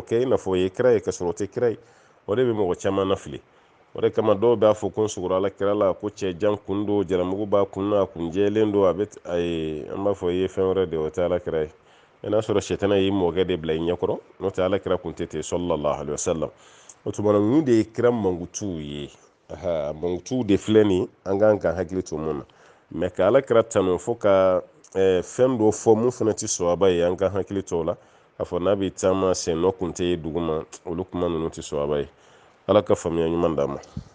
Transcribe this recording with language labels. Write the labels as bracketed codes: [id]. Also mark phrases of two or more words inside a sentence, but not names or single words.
[bm] kɛ i n'a fɔ o ye kira ye ka sɔrɔ o tɛ kira ye o de bɛ mɔgɔ caman nafili o de kama dɔw b'a fɔ ko n sugora ala kira la ko cɛ jan kun don jaramugu b'a kun na a kun jɛlen don an b'a fɔ i ye fɛn wɛrɛ de o tɛ ala kira ye n'a sɔrɔ sɛtana y'i mɔkɛ de bila i ɲɛkɔrɔ n'o tɛ ala kira kun tɛ ten [ar] صلى الله عليه وسلم [bm] o tuma na ninnu de ye kira mankutuw ye mankutuw de filɛ nin an kan ka hakili to mun na mais ka ala kira tanu fo ka fɛn dɔ fɔ mun fana tɛ sɔhaba ye an ka hakili to o la a fɔ n'a bɛ taama sennɔ kun tɛ ye duguma olu kuma ninnu tɛ sɔhaba ye ala ka faamuya ɲuman d'a ma